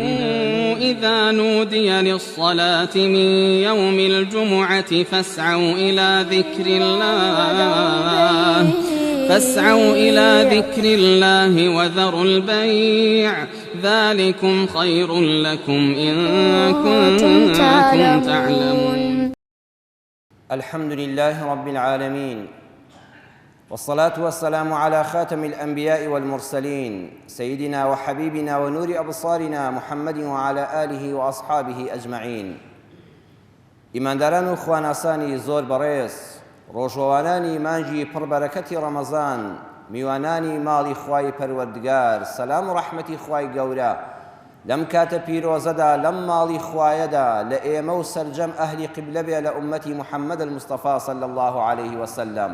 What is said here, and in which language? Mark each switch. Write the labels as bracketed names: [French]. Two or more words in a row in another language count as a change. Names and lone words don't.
[Arabic] إذا نودي للصلاة من يوم الجمعة فاسعوا إلى ذكر الله وذروا البيع ذلكم خير لكم إن كنتم تعلمون. الحمد لله رب العالمين، والصلاة والسلام على خاتم الأنبياء والمرسلين سيدنا وحبيبنا ونور أبصارنا محمد وعلى آله وأصحابه أجمعين. [Central Kurdish] ئیمانداران و خواناسانی زۆر بەڕێز، ڕۆژەوانانی مانجی پڕبەرەکەتی ڕەمەزان، میوانانی ماڵی خوای پەروەردگار، سەلام و ڕەحمەتی خوای گەورە لەم کاتە پیرۆزەدا لەم ماڵی خوایەدا لە ئێمە و سەرجەم ئەهلی قیبلە بێ لە ئومەتی محەممەد المستەفا [Arabic] صلی الله عليه وسلم.